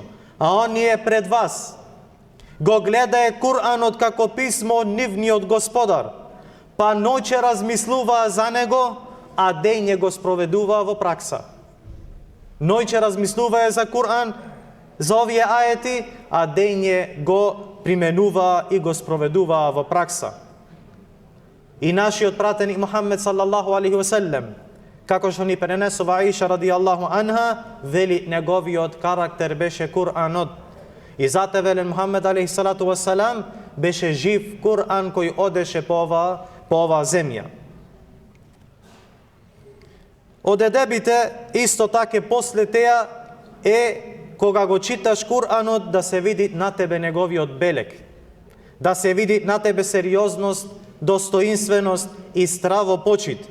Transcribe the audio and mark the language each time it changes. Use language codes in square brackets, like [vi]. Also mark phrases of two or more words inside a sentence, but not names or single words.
[mk] А оние пред вас го гледае Кур'анот како писмо од нивниот Господар, па ноќе размислуваа за него, а дење го спроведуваа во пракса. Ноќе размислуваа за Кур'ан, за овие аети, а дење го применуваа и го спроведуваа во пракса. И нашиот пратеник Мухаммед [ar] صلى الله عليه وسلم, [mk] како што ни пренесува Аиша [ar] رضي الله عنها, [mk] вели неговиот карактер беше Кур'анот. И зате велен Мухаммед [ar] عليه الصلاة والسلام [mk] беше жив Кур'ан кој одеше по оваа земја. Од едебите, исто така после теа е кога го читаш Кур'анот да се види на тебе неговиот белег, да се види на тебе сериозност, достоинственост и здраво почит.